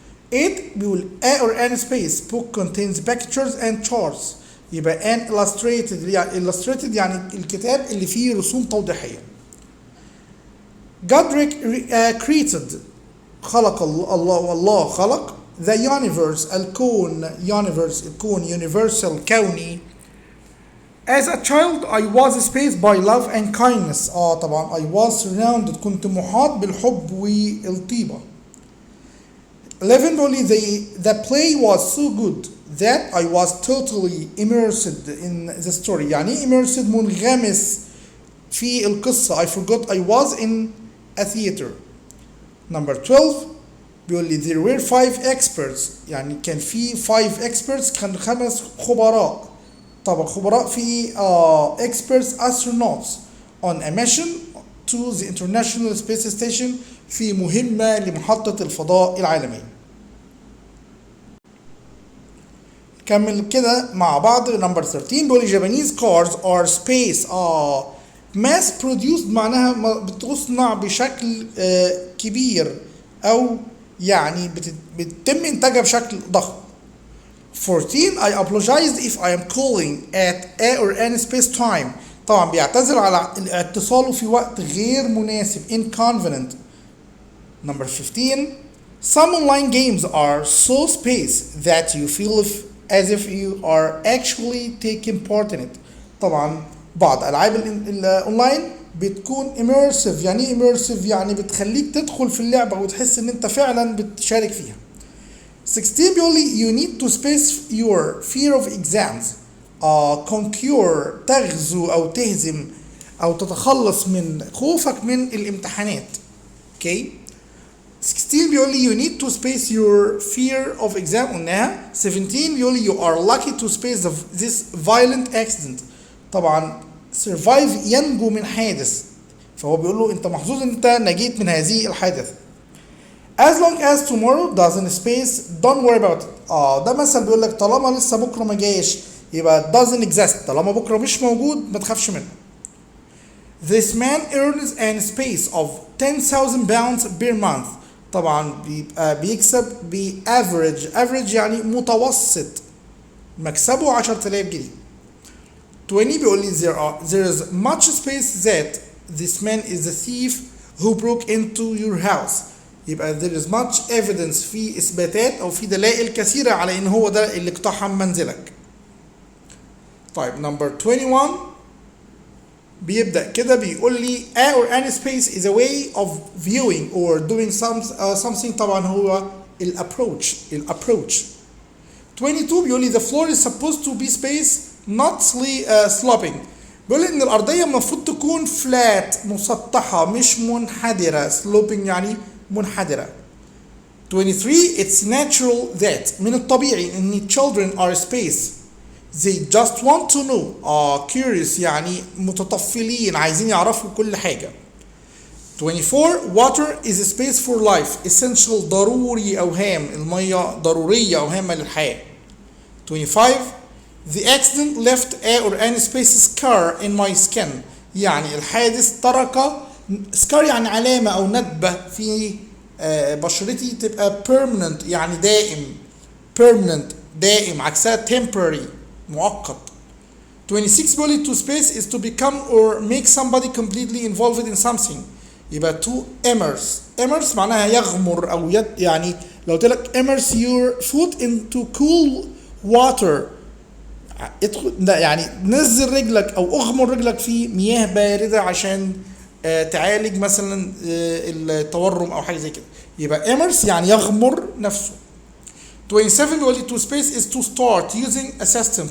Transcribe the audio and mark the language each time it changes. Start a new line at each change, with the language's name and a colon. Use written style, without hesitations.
English: 8
Arabic: بيقول
English: a or an space book contains pictures and charts.
Arabic: يبقى an illustrated يعني الكتاب اللي فيه رسوم توضيحية.
English: God created
Arabic: خلق الله خلق
English: the universe الكون universal كوني. As a child I was spaced by love and kindness.
Arabic: طبعا
English: I was surrounded
Arabic: كنت محاط بالحب والطيبة.
English: 11
Arabic: بيقول لي
English: the play was so good that I was totally immersed in the story. يعني immersed
Arabic: منغمس في القصة.
English: I forgot I was in a theater.
Arabic: Number 12 بيقول لي
English: there were 5 experts
Arabic: يعني كان في 5 experts كان 5 خبراء.
English: طبعا خبراء في experts astronauts on a mission to the International Space Station
Arabic: في مهمة لمحطة الفضاء العالمية. كمل كده مع بعض. Number 13 بيقول لي
English: Japanese cars are space mass produced
Arabic: معناها بتصنع بشكل كبير او يعني بتتم انتاجها بشكل ضخم.
English: 14 I apologize if I am calling at a or an space time.
Arabic: طبعا بيعتذر على اتصاله في وقت غير مناسب inconvenient.
English: Number 15 some online games are so space that you feel as if you are actually taking part in it.
Arabic: طبعا بعض العاب الاونلاين بتكون immersive. يعني immersive يعني بتخليك تدخل في اللعبة وتحس ان انت فعلا بتشارك فيها.
English: 16
Arabic: بيقول لي
English: you need to space your fear of exams.
Arabic: conquer تغزو او تهزم او تتخلص من خوفك من الامتحانات. Okay.
English: 16
Arabic: بيقول لي
English: you need to space your fear of exam
Arabic: قلناها.
English: 17
Arabic: بيقول لي
English: you are lucky to space this violent accident.
Arabic: طبعا survive ينجو من حادث، فهو بيقول له انت محظوظ ان انت نجيت من هذه الحادثة.
English: as long as tomorrow doesn't space don't worry about it.
Arabic: ده مثل بيقول لك طالما لسه بكره ما جاش
English: يبقى doesn't exist.
Arabic: طالما بكره مش موجود ما تخافش منه.
English: This man earns an space of 10,000 pounds per month.
Arabic: طبعا بيبقى بيكسب average يعني متوسط مكسبه 10,000 جنيه.
English: 20
Arabic: بيقول لي
English: there is much space that this man is the thief who broke into your house.
Arabic: يبقى
English: there is much evidence
Arabic: في إثباتات أو في دلائل كثيرة على إن هو ده اللي اقتحم منزلك.
English: طيب number 21
Arabic: بيبدأ كده بيقول لي
English: a or any space is a way of viewing or doing something.
Arabic: طبعا هو الapproach.
English: 22
Arabic: بيقول لي
English: the floor is supposed to be space not sloping.
Arabic: بيقول لي ان الارضيه المفروض تكون flat مسطحه مش منحدره. sloping يعني منحدره.
English: 23 it's natural that
Arabic: من الطبيعي ان
English: children are space they just want to know.
Arabic: curious يعني متطفلين عايزين يعرفوا كل حاجه.
English: 24 water is a space for life essential
Arabic: ضروري او هام. الميه ضروريه او هامه للحياه.
English: 25 the accident left a or any space scar in my skin.
Arabic: يعني الحادث ترك scar يعني علامة أو ندبة في بشرتي. تبقى permanent يعني دائم. permanent دائم عكسها temporary مؤقت.
English: 26
Arabic: بيقول لي
English: to space is to become or make somebody completely involved in something.
Arabic: يبقى to immerse معناها يغمر أو يعني لو قلت لك
English: immerse your foot into cool water
Arabic: ادخل يعني نزل رجلك او اغمر رجلك في مياه بارده عشان تعالج مثلا التورم او حاجه زي كده. يبقى immerse يعني يغمر نفسه.
English: 27
Arabic: بيقول لي
English: to space is to start using a system.